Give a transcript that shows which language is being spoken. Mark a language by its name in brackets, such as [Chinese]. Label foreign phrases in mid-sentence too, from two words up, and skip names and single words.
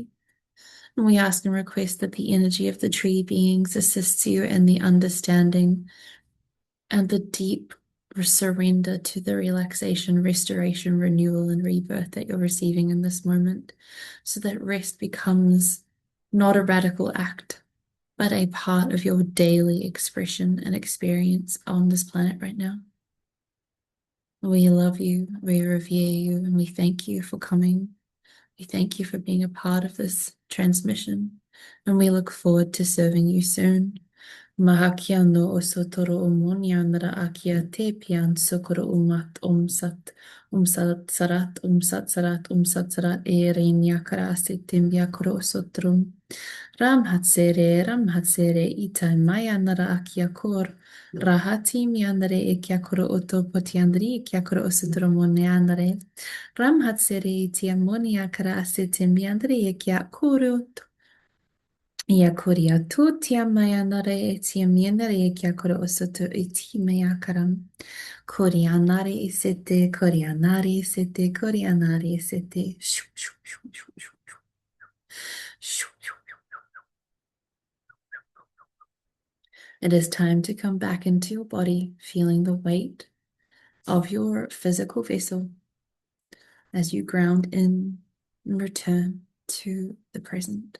[English] And we ask and request that the energy of the tree beings assists you in the understanding and the deep surrender to the relaxation, restoration, renewal, and rebirth that you're receiving in this moment, so that rest becomes not a radical act, but a part of your daily expression and experience on this planet right now. We love you, we revere you, and we thank you for coming. We thank you for being a part of this transmission, and we look forward to serving you soon. Mahakia no osotoro omonyanara akia te pian sokoro umat umsat sarat e reinyakara sitim yakoro osotrum. Ram hatsere itai maya nara akia kor. Rahati miandare e kia koro oto potiandri e kia koro osutoro mone andare. Ram hatsere iti amonia kara asete miandare e kia koro. Ia koria tu tia maya nare e tia miandare e kia koro osoto e ti maya karam. Korianare e sete, korianare e sete, korianare e sete. Shoo, shoo, shoo, shoo, shoo, shoo. Shoo, shoo. It is time to come back into your body, feeling the weight of your physical vessel as you ground in and return to the present.